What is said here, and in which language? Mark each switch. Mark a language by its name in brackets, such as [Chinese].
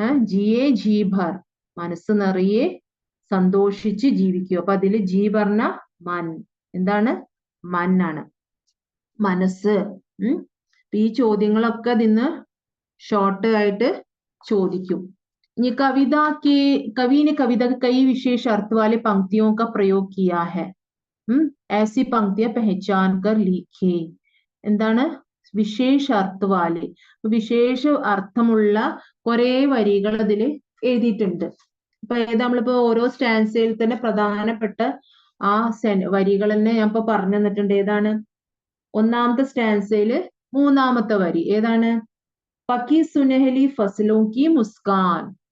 [Malayalam] ജിയെ ജീഭർ മനസ്സ് നിറയെ സന്തോഷിച്ച് ജീവിക്കൂ. അപ്പൊ അതില് ജി പറഞ്ഞ മൻ, എന്താണ്? മന്നാണ്, മനസ്സ്. ഈ ചോദ്യങ്ങളൊക്കെ ഇതിന്ന് ഷോർട്ട് ആയിട്ട് ചോദിക്കും. [Hindi] ये कविता के कवि ने कविता के कई विशेष अर्थ वाले पंक्तियों का प्रयोग किया है. ऐसी पंक्तियां पहचान कर लिखे. [Malayalam] എന്താണ്? വിശേഷ അർത്ഥവാല്, വിശേഷ അർത്ഥമുള്ള കുറെ വരികൾ അതിൽ എഴുതിയിട്ടുണ്ട്. അപ്പൊ നമ്മളിപ്പോ ഓരോ സ്റ്റാൻസയിൽ തന്നെ പ്രധാനപ്പെട്ട ആ വരികൾ തന്നെ ഞാൻ ഇപ്പൊ പറഞ്ഞു തന്നിട്ടുണ്ട്. ഏതാണ്? ഒന്നാമത്തെ സ്റ്റാൻസയില് മൂന്നാമത്തെ വരി ഏതാണ്? [Hindi] പക്കി സുനഹലി ഫസലോ കി മുസ്കാൻ.